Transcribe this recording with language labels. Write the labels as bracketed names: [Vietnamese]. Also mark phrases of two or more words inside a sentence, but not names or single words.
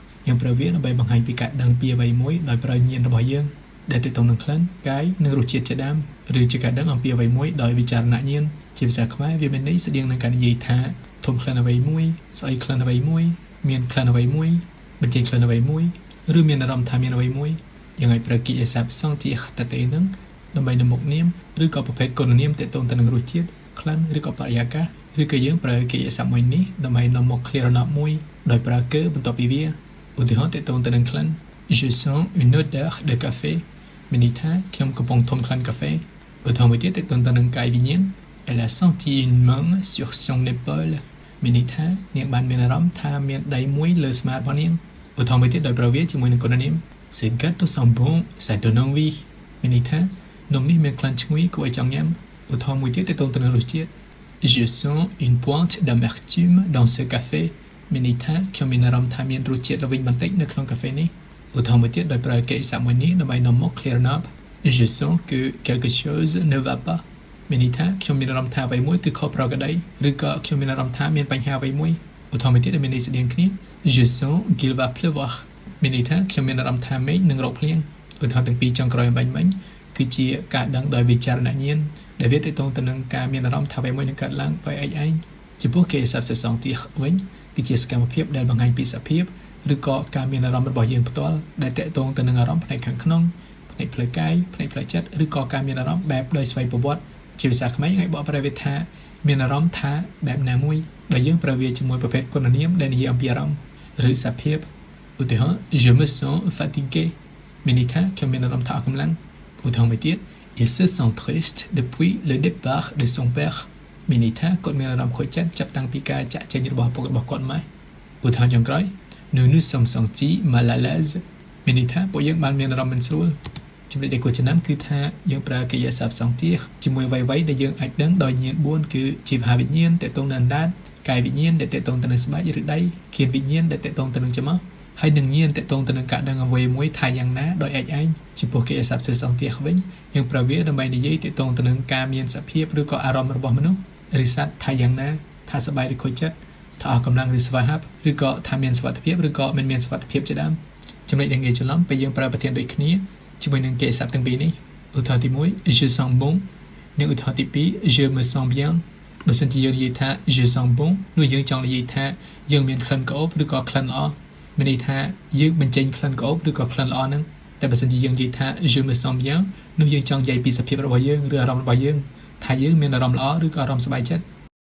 [Khmer] យើងប្រើវាដើម្បីបង្ហាញពីការដឹងពីអ្វីមួយដោយប្រើញាណរបស់យើងដែលតកតងនឹងក្លិនកាយនិងរសជាតិជាដើមឬជាការដឹងអំពីអ្វីមួយដោយវិចារណញាណជាភាសាខ្មែរវាមានន័យស្តៀងនឹងការនិយាយថាធំក្លិនអ្វីមួយស្អីក្លិនអ្វីមួយមានក្លិនអ្វីមួយបញ្ចេញក្លិនអ្វីមួយឬមានអារម្មណ៍ថាមានអ្វីមួយយើងអាចប្រើកិរិយាសព្ទសង់ទៀកតទេនឹងដើម្បីនៅមុខនាមឬក៏ប្រភេទគុណនាមតកតងទៅនឹងរសជាតិក្លិនឬក៏បរិយាកាសឬក៏យើងប្រើកិរិយាសព្ទមួយនេះដើម្បី នាំមក [English] clear enough [Khmer] មួយដោយប្រើគឺបន្ទាប់ពីវាឧទាហរណ៍តកតងទៅនឹងក្លិន [French] Je sens une odeur de café [Khmer] មានន័យថាខ្ញុំកំពុងធំក្លិនកាហ្វេឧទាហរណ៍មួយទៀតតកត ងទៅនឹងកាយវិញ្ញាណ [French] Elle a senti une main sur son épaule [Khmer] មានន័យថានាងបានមានអារម្មណ៍ថាមានដៃមួយលើស្មារបស់នាងឧទាហរណ៍មួយទៀតដោយប្រើវាជាមួយនឹងគុណនាម [French] Ce gâteau sent bon ça donne envie [Khmer] មានន័យថានំនេះមានក្លិនឈ្ងុយគួរឲ្យចង់ញ៉ាំឧទាហរណ៍មួយទៀតតកតងទៅនឹងរសជាតិ [French] Je sens une pointe d'amertume dans ce café [Khmer] មានន័យថាខ្ញុំមានអារម្មណ៍ថាមានរសជាតិល្វីងបន្តិចនៅក្នុងកាហ្វេនេះឧទាហរណ៍មួយទៀតដោយប្រើកិរិយាសព្ទមួយនេះដើម្បីនាំមក [English] clear up [French] Je sens que quelque chose ne va pas [Khmer] មានន័យថាខ្ញុំមានអារម្មណ៍ថាអ្វីមួយគឺខុសប្រក្រតីឬក៏ខ្ញុំមានអារម្មណ៍ថាមានបញ្ហាអ្វីមួយឧទាហរណ៍មួយទៀតដែលមានន័យស្តៀងគ្នា [French] Je sens qu'il va pleuvoir [Khmer] មានន័យថាខ្ញុំមានអារម្មណ៍ថាមេឃនឹងរកភ្លៀងឧទាហរណ៍ទាំងពីរចុងក្រោយអំបញ្ញមិញគឺជាការដឹងដោយវិចារណញាណដែលវាទាក់ទងទៅនឹងការមានអារម្មណ៍ថាអ្វីមួយនឹងកើតឡើងដោយឯងចំពោះកិរិយាសព្ទសង់ទៀកវិញគឺជាសកម្មភាពដែលបង្ហាញពីសភាពឬក៏ការមានអារម្មណ៍របស់យើងផ្ទាល់ដែលតាក់ទង ទៅនឹងអារម្មណ៍ផ្នែកខាងក្នុងផ្នែកផ្លូវកាយផ្នែកផ្លូវចិត្តឬក៏ការមានអារម្មណ៍បែបដោយស្វ័យប្រវត្តិជាភាសាខ្មែរយើងអាចបកប្រែវាថាមានអារម្មណ៍ថាបែបណាមួយដែលយើងប្រើវាជាមួយប្រភេទគុណនាមដែលនិយាយអំពីអារម្មណ៍ឬសភាពឧទាហរណ៍ [French] Je me sens fatigué [Khmer] មានន័យថាខ្ញុំមានអារម្មណ៍ថាអស់កម្លាំងឧទាហរណ៍មួយទៀត [French] Il se sent triste depuis le départ de son père [Khmer] មានន័យថាគាត់មានអារម្មណ៍ខូចចិត្តចាប់តាំងពីការចាក់ចេញរបស់ពុករបស់គាត់មកឧទាហរណ៍ចុងក្រោយ [French] Nous nous sommes sentis mal à l'aise [Khmer] មានន័យថាពួកយើងបានមានអារម្មណ៍មិនស្រួលចំណុចដែលគួរចំណាំគឺថាយើងប្រើកិរិយាសព្ទសង់ទៀកជាមួយអ្វីៗដែលយើងអាច ដឹងដោយញាណ4គឺជីវវិញ្ញាណតកតងនឹងអណ្ដាតកាយវិញ្ញាណដែលតកតងទៅនឹងស្បែកឬដៃឃានវិញ្ញាណដែលតកតងទៅនឹងច្រមុះហើយនឹងញាណតកតងទៅនឹងការដឹងអ្វីមួយថាយ៉ាងណាដោយឯ ងចំពោះកិរិយាសព្ទសង់ទៀកវិញយើងប្រើវាដើម្បីនិយាយតកតងទៅនឹងការមានសភាពឬក៏អារម្មណ៍របស់មនុស្សឬសត្វថាយ៉ាង ណាថាសប្បាយឬខូចចិត្តថាអស់កម្លាំងឬស្វាហាប់ឬក៏ថាមានសុវត្ថិភាពឬក៏មិនមានសុវត្ថិភាពជាដើមចំណុចដែលងាយច្រឡំពេលយើងប្រើប្រធានដូចគ្នាជាមួយនឹងកិរិយាសព្ទទាំងពីរនេះឧទាហរណ៍ទី1 [French] Je sens bon [Khmer] និងឧទាហរណ៍ទី2 [French] Je me sens bien [Khmer] បើសិនជាយើងនិយាយថា [French] Je sens bon [Khmer] នោះយើងចង់និយាយថាយើងមានក្លិនក្អូបឬក៏ក្លិនល្អមានន័យថាយើងបញ្ចេញក្លិនក្អូបឬក៏ក្លិនល្អហ្នឹងតែបើសិនជាយើងនិយាយថា [French] Je me sens bien [Khmer] នោះយើងចង់និយាយពីសភាពរបស់យើងឬអារម្មណ៍របស់យើងថាយើងមានអារម្មណ៍ល្អឬក៏អារម្មណ៍សប្បាយចិត្ត